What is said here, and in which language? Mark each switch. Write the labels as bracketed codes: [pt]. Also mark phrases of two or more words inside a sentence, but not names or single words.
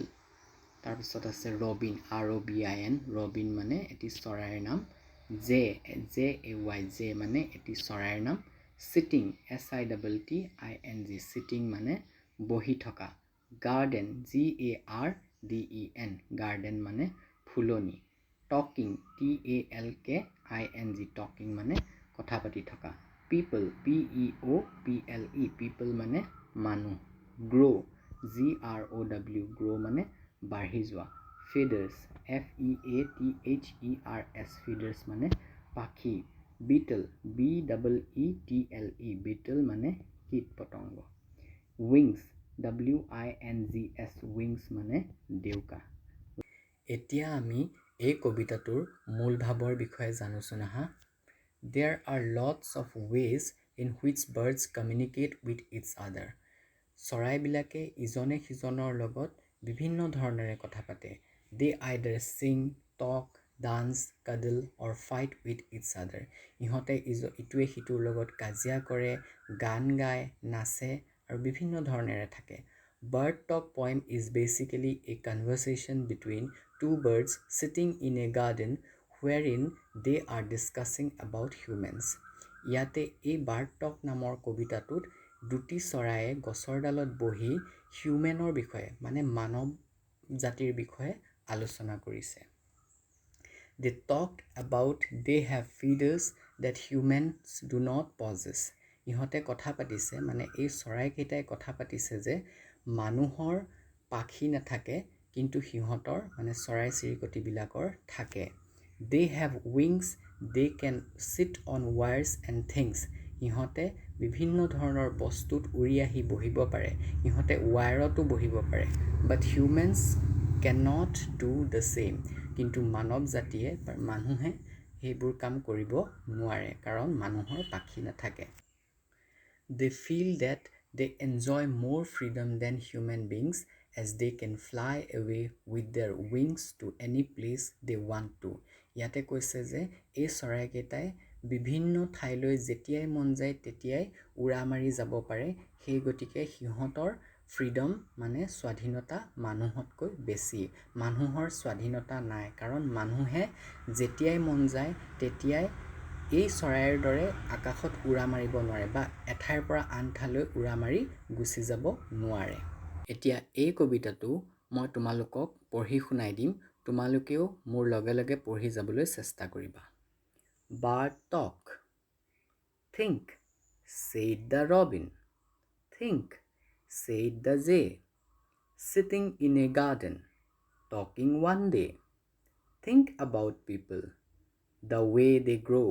[as] তাৰপিছত আছে [en] robin, ROBIN, robin [as] মানে এটি চৰাইৰ নাম। জে মানে এটি চৰাইৰ নাম। [en] sitting, SITTING, sitting [as] মানে বহি থকা। [en] garden, GARDEN, garden [as] মানে ফুলনি। [en] talking, TALKING, talking [as] মানে কথা পাতি থকা। [en] people, PEOPLE, people [as] মানে মানুহ। [en] grow, GROW, [as] মানে বাঢ়ি যোৱা। [en] feathers, FEATHERS, feathers [as] মানে পাখি। [en] beetle, BEETLE, beetle [as] মানে কীট পতংগ। [en] wings, WINGS, wings [as] মানে ডেউকা। এতিয়া আমি এই কবিতাটোৰ মূল ভাৱৰ বিষয়ে জানোচোন আহা। [en] There are lots of ways in which birds communicate with each other. [as] চৰাইবিলাকে ইজনে সিজনৰ লগত বিভিন্ন ধৰণেৰে কথা পাতে। [en] They either sing, talk, dance, cuddle or fight with each other. [as] ইহঁতে ইটোৱে সিটোৰ লগত কাজিয়া কৰে, গান গায়, নাচে আৰু বিভিন্ন ধৰণেৰে থাকে। [en] Bird Talk poem is basically a conversation between two birds sitting in a garden wherein they are discussing about humans. [as] ইয়াতে এই বাৰ্ড টক নামৰ কবিতাটোত দুটি চৰাইয়ে গছৰ ডালত বহি হিউমেনৰ বিষয়ে মানে মানৱ জাতিৰ বিষয়ে আলোচনা কৰিছে। [en] They talked about they have feathers that humans do not possess. [as] ইহঁতে কথা পাতিছে, মানে এই চৰাইকেইটাই কথা পাতিছে যে মানুহৰ পাখি নাথাকে কিন্তু সিহঁতৰ মানে চৰাই চিৰিকটিবিলাকৰ থাকে। [en] They have wings, they can sit on wires and things. [as] ইহঁতে বিভিন্ন ধৰণৰ বস্তুত উৰি আহি বহিব পাৰে, ইহঁতে ৱায়াৰতো বহিব পাৰে। [en] But humans cannot do the same. [as] কিন্তু মানৱ জাতিয়ে মানুহে সেইবোৰ কাম কৰিব নোৱাৰে কাৰণ মানুহৰ পাখি নাথাকে। [en] They feel that they enjoy more freedom than human beings as they can fly away with their wings to any place they want to. [as] ইয়াতে কৈছে যে এই চৰাইকেইটাই বিভিন্ন ঠাইলৈ যেতিয়াই মন যায় তেতিয়াই উৰা মাৰি যাব পাৰে, সেই গতিকে সিহঁতৰ ফ্ৰীডম মানে স্বাধীনতা মানুহতকৈ বেছি। মানুহৰ স্বাধীনতা নাই কাৰণ মানুহে যেতিয়াই মন যায় তেতিয়াই এই চৰাইৰ দৰে আকাশত উৰা মাৰিব নোৱাৰে বা এঠাইৰ পৰা আন ঠাইলৈ উৰা মাৰি গুচি যাব নোৱাৰে। এতিয়া এই কবিতাটো মই তোমালোকক পঢ়ি শুনাই দিম, তোমালোকেও মোৰ লগে লগে পঢ়ি যাবলৈ চেষ্টা কৰিবা। [en] Bird talk. Think, said the robin. Think, said the jay. Sitting in a garden, talking one day. Think about people, the way they grow.